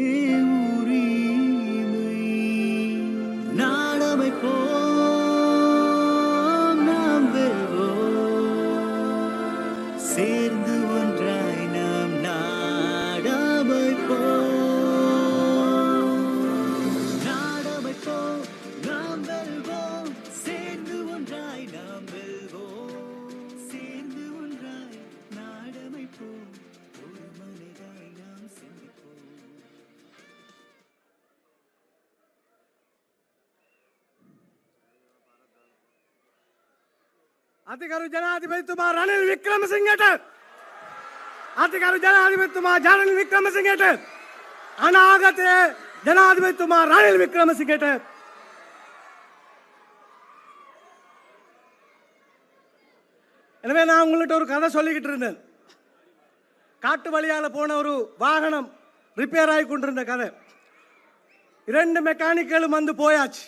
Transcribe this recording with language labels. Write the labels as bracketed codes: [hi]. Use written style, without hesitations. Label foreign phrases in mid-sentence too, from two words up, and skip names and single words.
[ta] உரிமை நாடமைப்போம் நாம் வெல்வோம் சேர்ந்து ஒன்றாய் நாம் நாடமைப்போம் நாம் வெல்வோம் சேர்ந்து ஒன்றாய் நாம் வெல்வோம் சேர்ந்து ஒன்றாய் நாடமைப்போம் ஒரு மனதாய் நாம் சிந்திப்போம். [si] අතිකරු ජනාධිපතිතුමා රනිල් වික්‍රමසිංහට අතිකරු ජනාධිපතිතුමා රනිල් වික්‍රමසිංහට අනාගතයේ ජනාධිපතිතුමා රනිල් වික්‍රමසිංහට [ta] எனவே நான் உங்கள்கிட்ட ஒரு கதை சொல்லிக்கிட்டு இருந்தேன். காட்டு வழியால போன ஒரு வாகனம் ரிப்பேர் ஆகி கொண்டிருந்த கதை. 2 மெக்கானிக்களும் வந்து போயாச்சு.